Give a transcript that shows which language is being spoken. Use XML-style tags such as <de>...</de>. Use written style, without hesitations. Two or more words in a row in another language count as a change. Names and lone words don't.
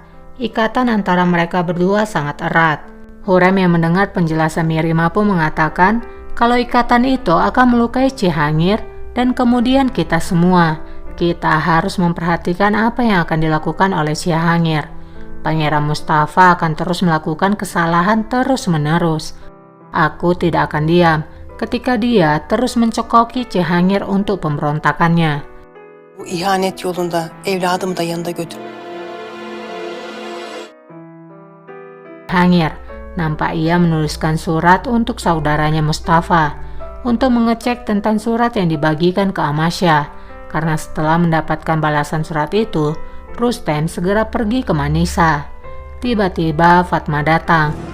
<id>Ikatan antara mereka berdua sangat erat. Hurrem yang mendengar penjelasan Mirima pun mengatakan kalau ikatan itu akan melukai Cihangir dan kemudian kita semua. Kita harus memperhatikan apa yang akan dilakukan oleh Cihangir. Pangeran Mustafa akan terus melakukan kesalahan terus-menerus. Aku tidak akan diam ketika dia terus mencekoki Cihangir untuk pemberontakannya.</id> <tr>Bu ihanet yolunda evladımı da yanında götür.</tr> <id>Cihangir, nampak ia menuliskan surat untuk saudaranya Mustafa untuk mengecek tentang surat yang dibagikan ke Amasya. Karena setelah mendapatkan balasan surat itu, Rustem segera pergi ke Manisa. Tiba-tiba Fatma datang.</id>